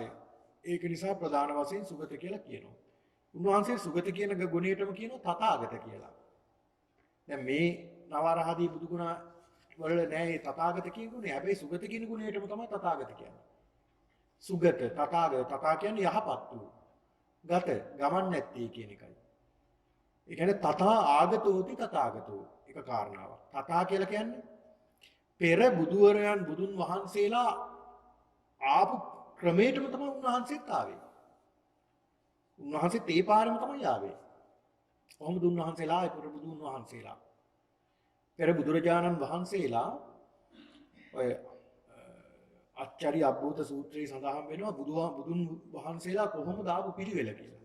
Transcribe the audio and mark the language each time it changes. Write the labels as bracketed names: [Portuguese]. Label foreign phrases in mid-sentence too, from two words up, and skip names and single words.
[Sinhala] ඒක නිසා ප්‍රධාන වශයෙන් සුගත කියලා කියනවා. උන්වහන්සේ සුගත කියන ගුණයටම කියනවා තථාගත කියලා. දැන් මේ නවරහදී බුදු ගුණ වල නෑ මේ තථාගත කියන ගුණය. හැබැයි සුගත කියන ගුණයටම තමයි තථාගත කියන්නේ. සුගත තථාගත තථා කියන්නේ යහපත් වූ. ගත ගමන් නැත්තේ කියන එකයි. ඒ කියන්නේ [Pali] තථා ආගතෝති තථාගතෝ [Sinhala] එක කාරණාවක්. තථා කියලා කියන්නේ පෙර බුදුවරයන් බුදුන් වහන්සේලා ආපු ක්‍රමයටම තමයි උන්වහන්සේත් ආවේ. උන්වහන්සේ තේ පාරෙම තමයි ආවේ. කොහොමද උන්වහන්සේලා ඒ පෙර බුදුන් වහන්සේලා පෙර බුදුරජාණන් වහන්සේලා ඔය අච්චරි අබ්බූත සූත්‍රයේ සඳහන් වෙනවා බුදුන් වහන්සේලා කොහොමද ආපු පිළිවෙල කියලා.